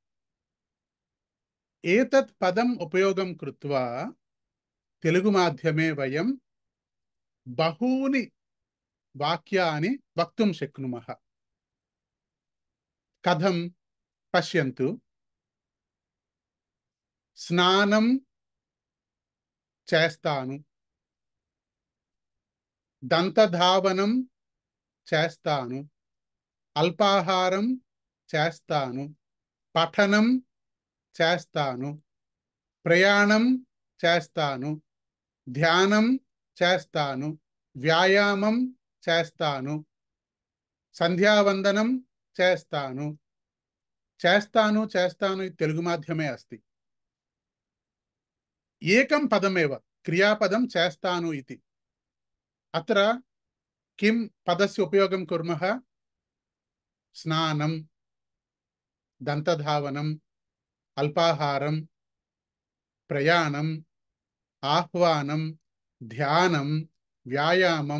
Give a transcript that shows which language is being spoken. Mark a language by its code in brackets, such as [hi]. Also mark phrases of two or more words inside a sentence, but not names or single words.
[sa] एतत् पदम् उपयोगं कृत्वा तेलुगुमाध्यमे वयं बहूनि वाक्यानि वक्तुं शक्नुमः कथं पश्यन्तु स्नानं [te] చేస్తాను దంతధావనం చేస్తాను అల్పాహారం చేస్తాను పఠనం చేస్తాను ప్రయాణం చేస్తాను ధ్యానం చేస్తాను వ్యాయామం చేస్తాను సంధ్యావందనం చేస్తాను చేస్తాను చేస్తాను [sa] తెలుగు మాధ్యమే अस्ति ఏకం పదమేవ క్రియాపదం చేస్తాను इति अत्र किं पदस्य उपयोगं कुर्मः स्नानं दन्तधावनं अल्पाहारं प्रयाणं आह्वानं ध्यानं व्यायामं